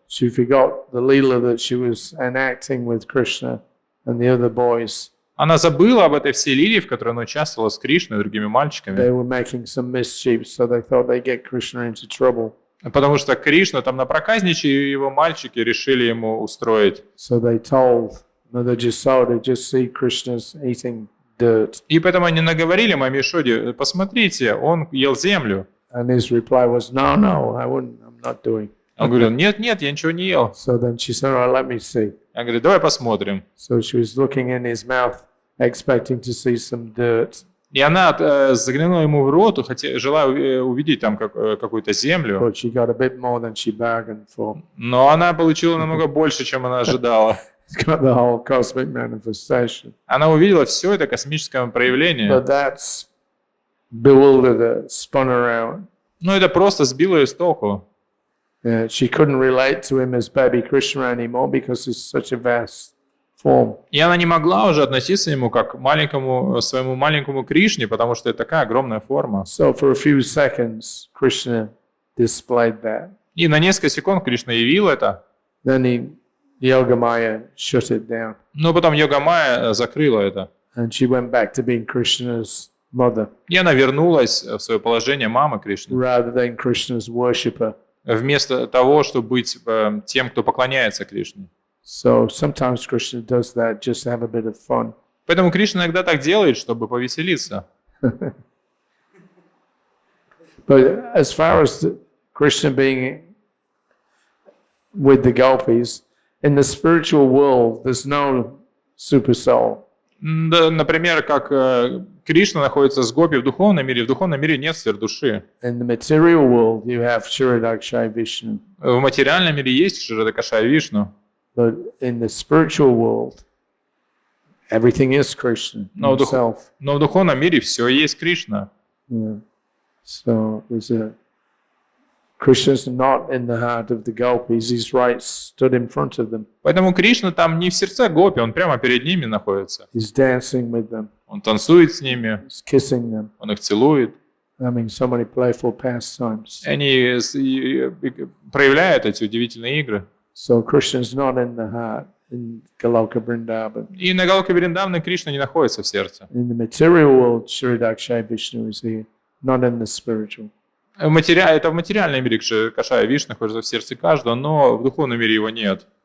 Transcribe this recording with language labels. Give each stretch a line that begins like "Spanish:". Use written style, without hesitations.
English: She forgot the Leela that she was enacting with Krishna and the other boys.
Russian: Она забыла об этой всей лилии, в которой она участвовала с Кришной и другими мальчиками.
English: They were making some mischief, so they thought they'd get Krishna into trouble.
Russian: Потому что Кришна там напроказничали, и его мальчики решили ему устроить.
English: So they told Mother Jasoda, just see Krishna's eating dirt.
Russian: И поэтому они наговорили маме Ишоде, посмотрите, он ел землю.
English: And his reply was, no, I wouldn't, I'm not doing.
Russian: Он говорил, нет, я ничего не ел.
English: So then she said, all right, let me see.
Russian: Я говорю, давай посмотрим.
English: So she was looking in his mouth, expecting to see some dirt.
Russian: И она заглянула ему в рот, желая увидеть там какую-то землю.
English: But she got a bit more than she bargained for.
Russian: Но она получила намного больше, чем она ожидала.
English: Got the whole cosmic manifestation.
Russian: Она увидела все это космическое проявление.
English: But that's bewildered her, spun around.
Russian: Ну, это просто сбило ее с толку.
English: She couldn't relate to him as baby Krishna anymore because it's such a vast form.
Russian: И она не могла уже относиться к нему как к своему маленькому Кришне, потому что это такая огромная форма.
English: So for a few seconds, Krishna displayed that.
Russian: И на несколько секунд Кришна явил это.
English: Then Yogamaya shut it down.
Russian: Но потом Йога-майя закрыла это.
English: And she went back to being Krishna's mother.
Russian: И она вернулась в свое положение мамы Кришны.
English: Rather than Krishna's worshipper.
Russian: Вместо того, чтобы быть тем, кто поклоняется Кришне.
English: So sometimes Krishna does that just to have a bit of fun.
Russian: Поэтому Кришна иногда так делает, чтобы повеселиться.
English: But as far as Krishna being with the Gopis, in the spiritual world, there's no super soul.
Russian: Да, например, как Кришна находится с гопи в духовном мире нет сверхдуши.
English: In the material world, you have Shri Vishnu.
Russian: В материальном мире есть Шри Вишну.
English: But in the spiritual world, everything is Krishna himself.
Russian: Но в духовном мире все есть Кришна.
English: Yeah. So Krishna's not in the heart of the Gopis. He's right, stood in front of them.
Russian: Поэтому Кришна там не в сердце гопи, он прямо перед ними находится.
English: He's dancing with them.
Russian: Он танцует с ними.
English: He's kissing them.
Russian: Он их целует.
English: Having so many playful pastimes.
Russian: Они проявляют эти удивительные игры.
English: So Krishna's not in the heart in Goloka Vrindavan.
Russian: И на Галоке Вриндаване Кришна не находится в сердце.
English: In the material world, Shri Vishnu is here, not in the spiritual.
Russian: Это в материальном мире Кашая Вишну находится в сердце каждого, но в духовном мире его нет.